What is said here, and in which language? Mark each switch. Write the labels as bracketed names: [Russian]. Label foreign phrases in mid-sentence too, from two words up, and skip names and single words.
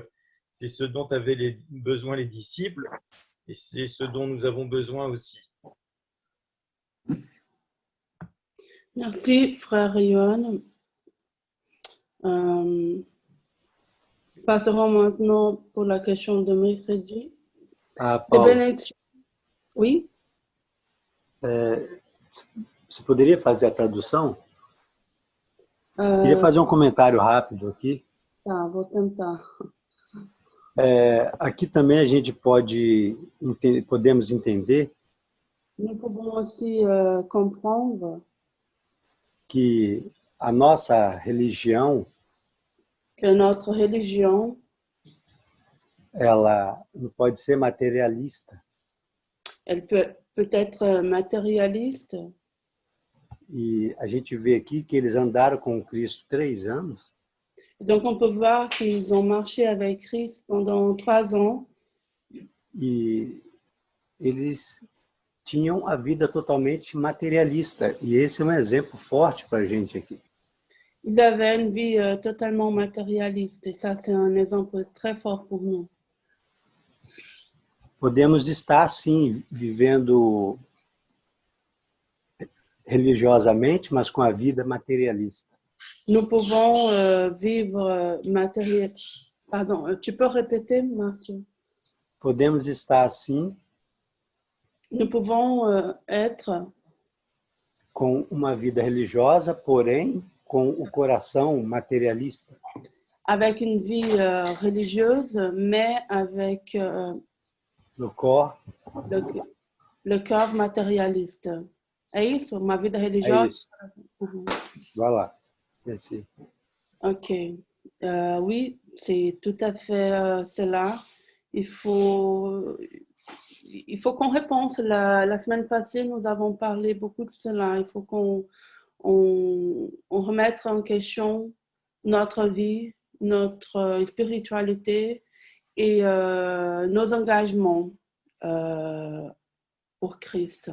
[French] C'est ce dont avaient besoin les disciples et c'est ce dont nous avons besoin aussi. Merci, frère Johan. Passerons maintenant pour la question de mercredi. [Portuguese] Ah, Paulo, [French] Oui? [Portuguese] você poderia fazer a tradução? Queria fazer um comentário rápido aqui. Tá, vou tentar. Aqui também a gente podemos entender [French] Nous pouvons aussi comprendre [Portuguese] que a nossa religião [French] que notre religion, [Portuguese] ela não pode ser materialista. [French] elle peut être matérialiste. [Portuguese] E a gente vê aqui que eles andaram com Cristo 3 anos. [French] Donc on peut voir qu'ils ont marché avec Christ pendant 3 ans. [Portuguese] E eles tinham a vida totalmente materialista. E esse é um exemplo forte para a gente aqui. [French] Ils avaient une vie totalement matérialiste. Et ça, c'est un exemple très fort pour nous. [Portuguese] Podemos estar, sim, vivendo religiosamente, mas com a vida materialista. [French] Nous pouvons vivre matériel. Pardon, tu peux répéter, Marcio? [Portuguese] Podemos estar assim [French] Nous pouvons être [Portuguese] com uma vida religiosa, porém com o coração materialista. [French] avec une vie religieuse, mais avec No corps, le cœur matérialiste. [Portuguese] É isso? Uma vida é religiosa? isso. Uhum. Vai lá. Esse. Ok. [French] Oui, c'est tout à fait cela. Il faut qu'on réponse. La semaine passée, nous avons parlé beaucoup de cela. Il faut qu'on remette en question notre vie, notre spiritualité et nos engagements pour Christ.